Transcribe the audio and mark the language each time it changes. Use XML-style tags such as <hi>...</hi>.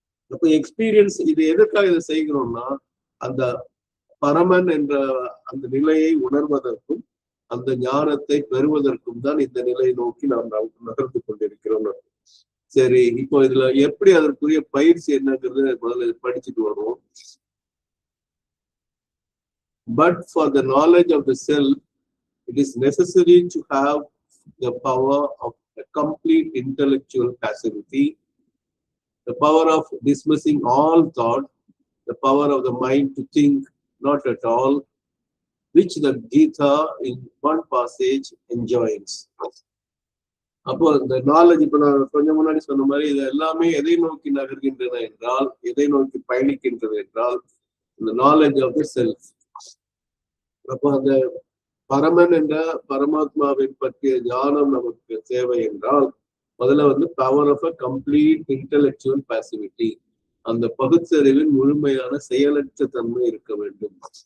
<ta>அப்ப எக்ஸ்பீரியன்ஸ் இது எதற்காக இதை செய்கிறோம்னா, அந்த பரமன் என்ற அந்த நிலையை உணர்வதற்கும் அந்த ஞானத்தை பெறுவதற்கும் தான் இந்த நிலையை நோக்கி நாம் நகர்ந்து கொண்டிருக்கிறோம். சரி, இப்போ இதுல எப்படி அதற்குரிய பயிற்சி என்னங்கிறது முதல்ல படிச்சுட்டு வருவோம்.</ta> <en>But for the knowledge of the self, it is necessary to have the power of a complete intellectual passivity, the power of dismissing all thought, the power of the mind to think not at all, which the Gita in one passage enjoins.</en> <ta>அப்போ இந்த knowledge இப்ப நான் கொஞ்சம் முன்னாடி சொன்ன மாதிரி இது எல்லாமே எதை நோக்கி நகர்கின்றன என்றால், எதை நோக்கி பயணிக்கின்றது என்றால், இந்த</ta> <en>Knowledge of the self.</en> <ta>அப்போ அந்த பரமன் என்ற பரமாத்மாவின் பற்றிய ஞானம் நமக்கு தேவை என்றால், முதல்ல வந்து</ta> <en>power of a complete intellectual passivity,</en> <ta>அந்த பகுத்தறிவின் முழுமையான செயலற்ற தன்மை இருக்க வேண்டும்.</ta>